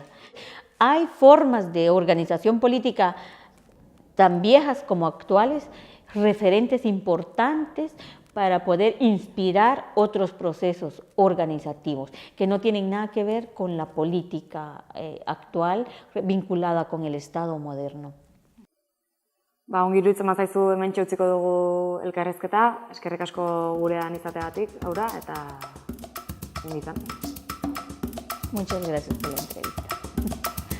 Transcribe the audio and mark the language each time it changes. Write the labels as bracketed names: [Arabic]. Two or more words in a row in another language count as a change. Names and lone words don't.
[Spanish] Hay formas de organización política tan viejas como actuales, referentes importantes para poder inspirar otros procesos organizativos que no tienen nada que ver con la política actual vinculada con el Estado moderno. [Basque] Ongi iruditzen bazaizu hementxe utziko dugu elkarrizketa, eskerrik asko gurean izateagatik, Aura, eta ongi izan. [Spanish] Muchas gracias por la entrevista.